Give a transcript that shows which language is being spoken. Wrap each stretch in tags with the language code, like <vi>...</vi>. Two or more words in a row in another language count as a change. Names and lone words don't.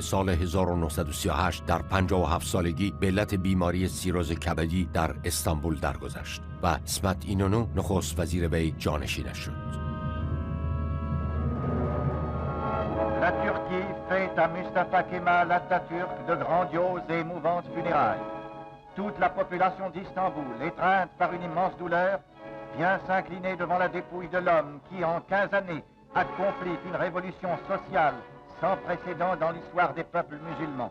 <fa>سال 1938 در 57 سالگی به علت بیماری سیروز کبدی در استانبول درگذشت و اسمت اینونو نخست وزیر وی جانشینش شد.</fa> <fr>La Turquie fait à Mustafa Kemal Atatürk de grandioses et émouvantes funérailles. Toute la population d'Istanbul, étreinte par une immense douleur, vient s'incliner devant la dépouille de l'homme qui, en 15 années, accomplit une révolution sociale sans précédent dans l'histoire des peuples musulmans.</fr>